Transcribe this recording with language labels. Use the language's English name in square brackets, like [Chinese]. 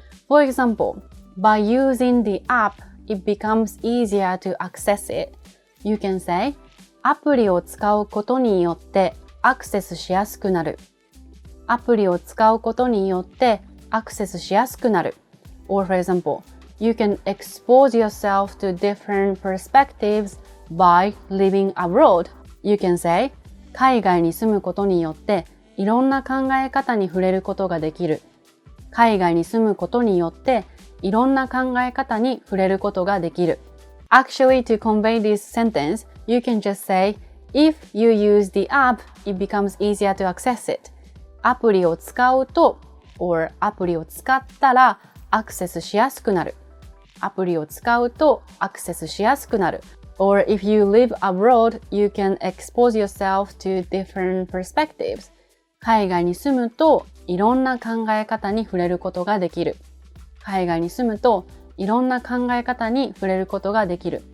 [English] For example, by using the app, it becomes easier to access it. You can say, [Japanese] アプリを使うことによってアクセスしやすくなる。アプリを使うことによってアクセスしやすくなる。 [English] Or for example, you can expose yourself to different perspectives by living abroad. You can say, [Japanese] 海外に住むことによっていろんな考え方に触れることができる。海外に住むことによっていろんな考え方に触れることができる。 [English] Actually, to convey this sentence, you can just say, if you use the app, it becomes easier to access it. [Japanese] アプリを使うと or アプリを使ったらアクセスしやすくなる。アプリを使うとアクセスしやすくなる。 [English] Or if you live abroad, you can expose yourself to different perspectives. [Japanese] 海外に住むといろんな考え方に触れることができる。海外に住むといろんな考え方に触れることができる。